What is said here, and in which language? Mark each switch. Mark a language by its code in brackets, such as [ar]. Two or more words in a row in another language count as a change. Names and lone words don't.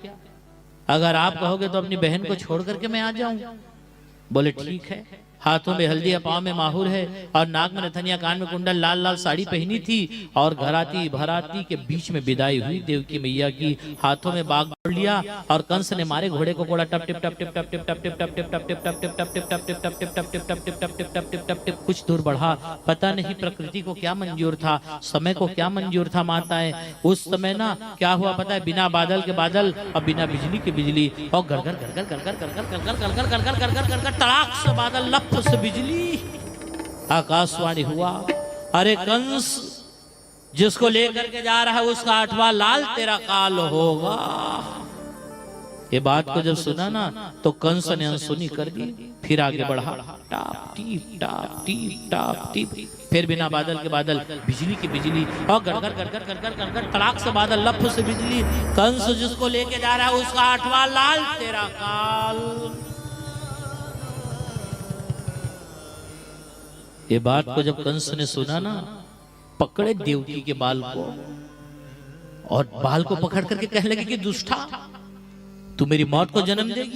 [hi] अगर आप कहोगे तो अपनी बहन को छोड़ करके मैं आ जाऊं। बोले ठीक है। हाथों में हल्दी, पांव में माहुर है और नाक में नथनिया, कान में कुंडल, लाल लाल साड़ी पहनी थी और घराती भराती के बीच में विदाई हुई देवकी मैया की। हाथों में बाग पकड़ लिया और कंस ने मारे घोड़े को घोड़ा टप टिप टप टिप टप टिप टप टिप टप टिप टप टिप टप टिप टप टिप टप टिप टप टिप टप टिप टप टिप टप टिप टप टिप टप टिप कुछ दूर बढ़ा। पता नहीं प्रकृति को क्या मंजूर था, समय को क्या मंजूर था माताएं। उस समय ना क्या हुआ पता है? बिना बादल के बादल और बिना बिजली के बिजली और घर घर घर घर घर घर घर घर घर घर घर घर घर घर घर घर तड़ाक से बादल, लप से बिजली, आकाशवाणी हुआ, अरे कंस, जिसको लेकर के जा रहा है उसका 8वां लाल तेरा काल होगा। ये बात को जब सुना ना तो कंस ने अनसुनी कर दी, फिर आगे बढ़ा, टाप टीप टाप टीप टाप टीप, फिर बिना बादल के बादल, बिजली की बिजली और गड़गड़ गड़गड़ गड़गड़ गड़गड़ तड़ाक से बादल, लप से बिजली। कंस जिसको लेके जा रहा है उसका 8वां लाल तेरा काल। ये बात को जब कंस ने सुना ना, पकड़े देवकी के बाल को और बाल को पकड़ करके कहने लगे कि दुष्टा, तू मेरी मौत को जन्म देगी।